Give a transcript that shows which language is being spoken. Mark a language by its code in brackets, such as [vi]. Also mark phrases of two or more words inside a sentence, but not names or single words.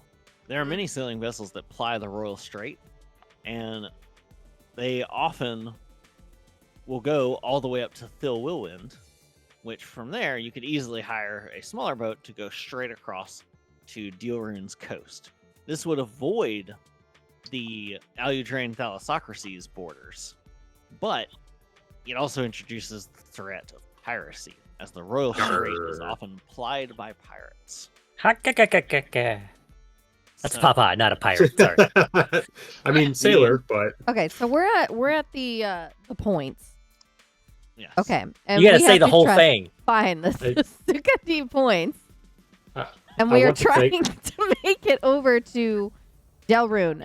[en] There are many sailing vessels that ply the Royal Strait, and they often will go all the way up to Thilwilwind, which from there you could easily hire a smaller boat to go straight across to Dealrune's coast. This would avoid the Aludrain Thalassocracy's borders, but it also introduces the threat of piracy, as the Royal Strait is often plied by pirates. Ha-ka-ka-ka-ka-ka. That's So- Popeye, not a pirate. Sorry. I mean, sailor, but Okay, so we're at the points. Yes. Okay, and You gotta we say have the to whole try- thing. Fine, the I- Sukandi points, I and we are want to take- trying to make it over to Delrune.